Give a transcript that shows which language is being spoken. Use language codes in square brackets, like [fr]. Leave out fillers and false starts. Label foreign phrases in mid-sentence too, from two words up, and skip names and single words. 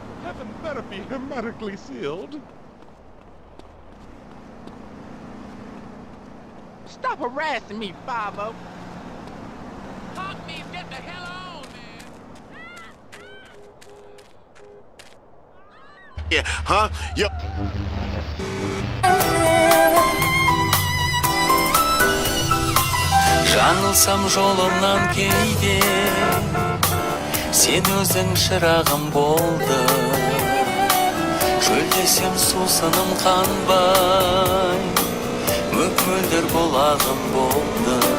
[en] Nothing better be hermetically sealed. Stop harassing me, Five-O. Hawk means get the hell on, man. Yeah, huh? Yo. [kk] Жаңылсам жолымнан кейде сен өзің шырағым болды, шөлдесем сусыным қанбай мөп-мөлдір бұлағым болды.